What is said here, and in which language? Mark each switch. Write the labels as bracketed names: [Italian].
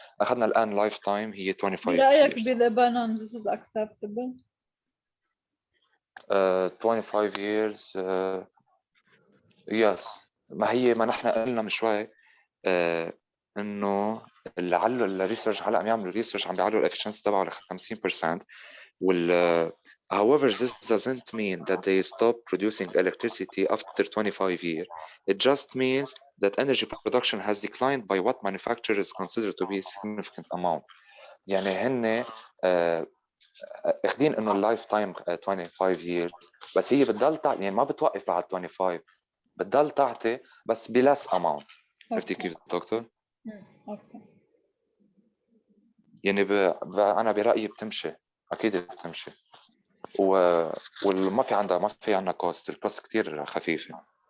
[Arabic] اخذنا الان لايف تايم هي [English] 25 years. [Arabic] برأيك بلبنان [English] this is acceptable؟ 25 years yes. [Arabic] ما نحن قلنا من شوي انه اللي علّوا الريسيرش هلا عم يعملوا ريسيرش عم بيعلوا الافشنسي تبعه ل 50%. [English] However, this doesn't mean that they stop producing electricity after 25 years. It just means that energy production has declined by what manufacturers consider to be a significant amount. [Arabic] يعني هن اخذين انه اللايف تايم [English] 25 years، [Arabic] بس هي بتضل تعطي، يعني ما بتوقف بعد 25، بتضل تعطي بس بلس اماونت. عرفتي كيف دكتور؟ اوكي. يعني انا برايي بتمشي، اكيد بتمشي، وما في عندها كوست، الكوست كتير خفيفه.